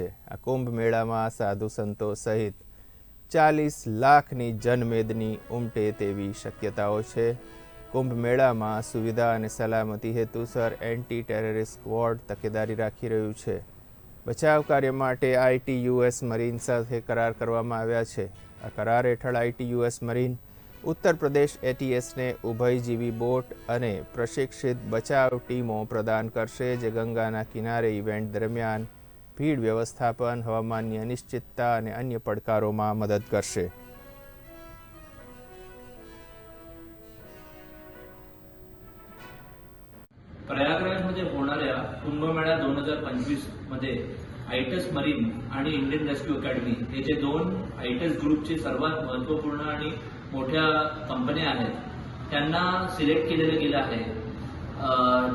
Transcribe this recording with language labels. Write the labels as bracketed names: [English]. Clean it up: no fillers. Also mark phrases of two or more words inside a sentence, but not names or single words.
[Gujarati] આ કુંભ મેળામાં સાધુ સંતો સહિત 40 લાખની જનમેદની ઉમટે તેવી શક્યતાઓ છે। કુંભ મેળામાં સુવિધા અને સલામતી હેતુસર એન્ટી ટેરરિસ્ટ સ્ક્વોડ તકેદારી રાખી રહ્યું છે। બચાવ કાર્ય માટે ITUS મરીન સાથે કરાર કરવામાં આવ્યા છે। આ કરાર હેઠળ ITUS મરીન ઉત્તર પ્રદેશ ATS ને ઉભયજીવી બોટ અને પ્રશિક્ષિત બચાવ ટીમો પ્રદાન કરશે, જે ગંગાના કિનારે ઇવેન્ટ દરમિયાન ભીડ વ્યવસ્થાપન, હવામાનની અનિશ્ચિતતા અને અન્ય પડકારોમાં મદદ કરશે। [Marathi] प्रयागराजमध्ये होणाऱ्या कुंभमेळा 2025 मध्ये आयटस मरीन आणि इंडियन रेस्क्यू अकॅडमी हे जे दोन आयटस ग्रुपचे सर्वात महत्त्वपूर्ण आणि मोठ्या कंपन्या आहेत त्यांना सिलेक्ट केलेलं गेलं आहे।